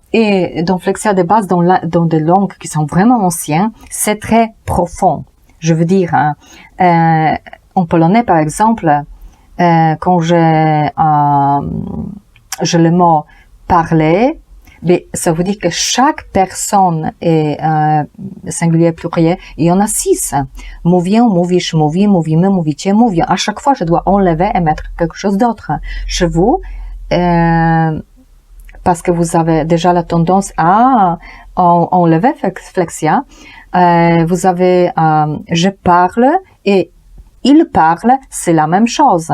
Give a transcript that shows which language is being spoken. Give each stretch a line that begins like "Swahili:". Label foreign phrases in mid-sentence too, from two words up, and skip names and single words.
French: Et dans flexia de base, dans des langues qui sont vraiment anciennes, c'est très profond. Je veux dire, en polonais, par exemple, quand j'ai le mot parler, mais ça veut dire que chaque personne est singulier pluriel. Il y en a 6.
Polish: Mówię, mówisz, mówi, mówimy, mówicie, mówią.
French: À chaque fois, je dois enlever et mettre quelque chose d'autre. Chez vous, parce que vous avez déjà la tendance à enlever flexia, vous avez je parle et il parle, c'est la même chose.